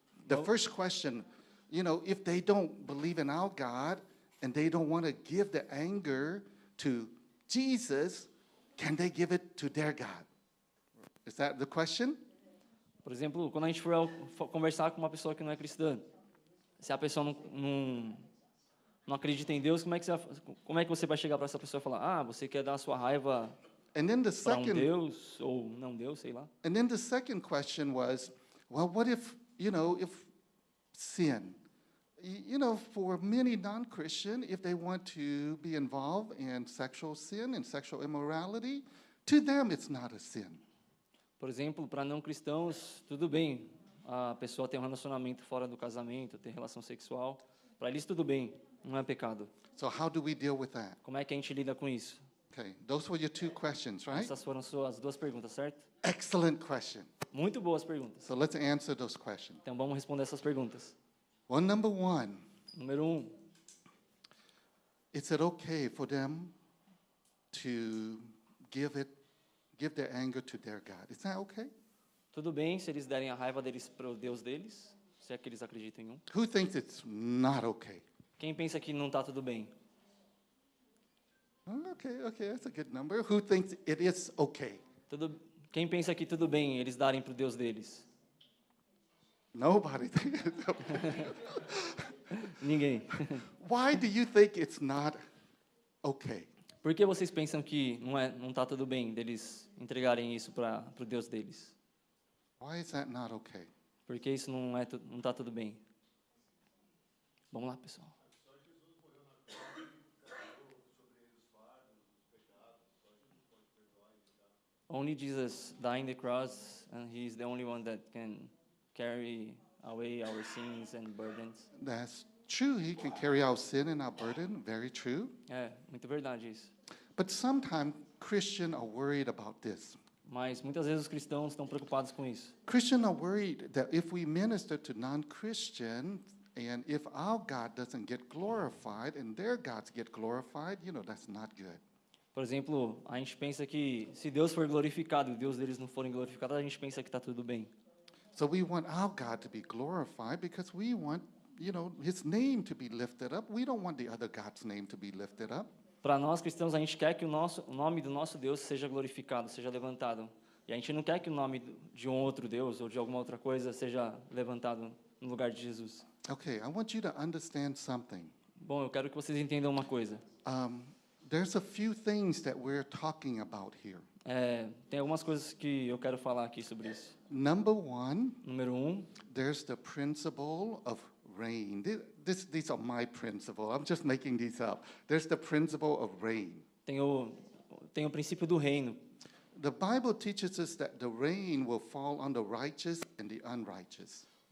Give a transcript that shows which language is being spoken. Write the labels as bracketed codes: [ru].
[en] The first question, you know, if they don't believe in our God and they don't want to give the anger to Jesus, can they give it to their God? Is that the question? [pt] Por exemplo, quando a gente for conversar com uma pessoa que não é cristã, se a pessoa não acredita em Deus, como é que você vai chegar para essa pessoa e falar: ah, você quer dar a sua raiva [en] And then the [pt] para [en] second [pt] Deus ou não Deus, sei lá. [en] And then the second question was, well, what if, you know, if sin, you know, for many non-Christian, if they want to be involved in sexual sin and sexual immorality, to them it's not a sin. [pt] Por exemplo, para não cristãos, tudo bem. A pessoa tem um relacionamento fora do casamento, tem relação sexual. Para eles, tudo bem. Não é pecado. [en] So how do we deal with that? [pt] Como é que a gente lida com isso? [en] Okay, those were your two questions, right? [pt] Essas foram suas duas perguntas, certo? [en] Excellent question. [pt] Muito boas perguntas. [en] So let's answer those questions. [pt] Então, vamos responder essas perguntas. [en] Well, number one, [pt] Número 1. [en] is it okay for them to give their anger to their God? Is that okay? [pt] Tudo bem se eles derem a raiva deles para o Deus deles, se é que eles acreditam em um. [en] Who thinks it's not okay? [pt] Quem pensa que não está tudo bem? [en] Okay, that's a good number. Who thinks it is okay? [pt] Quem pensa que tudo bem eles darem para o Deus deles? [en] Nobody thinks it's okay. [pt] Ninguém. [en] Why do you think it's not okay? [pt] Por que vocês pensam que não está tudo bem deles entregarem isso para o Deus deles? [en] Why is that not okay? [pt] Porque isso não está tudo bem. Vamos lá, pessoal. [en] Only Jesus died on the cross, and He's the only one that can carry away our sins and burdens. That's true. He can carry our sin and our burden. Very true. [pt] É, muito verdade isso. [en] But sometimes Christians are worried about this. [pt] Mas muitas vezes os cristãos estão preocupados com isso. [en] Christians are worried that if we minister to non-Christians and if our God doesn't get glorified and their gods get glorified, you know, that's not good. [pt] Por exemplo, a gente pensa que se Deus for glorificado e Deus deles não forem glorificados, a gente pensa que está tudo bem. [en] So we want our God to be glorified because we want, you know, His name to be lifted up. We don't want the other God's name to be lifted up. [pt] Para nós cristãos, a gente quer que o nome do nosso Deus seja glorificado, seja levantado. E a gente não quer que o nome de um outro Deus ou de alguma outra coisa seja levantado no lugar de Jesus. [en] Okay, I want you to understand something. [pt] Bom, eu quero que vocês entendam uma coisa. [en] There's a few things that we're talking about here. [pt] Tem algumas coisas que eu quero falar aqui sobre isso. [en] Number one, [pt] Número 1, [en] there's the principle of rain. These are my principle. I'm just making these up. There's the principle of rain. [pt] tem o princípio do reino. [en] The Bible teaches us that the rain will fall on the righteous and the unrighteous.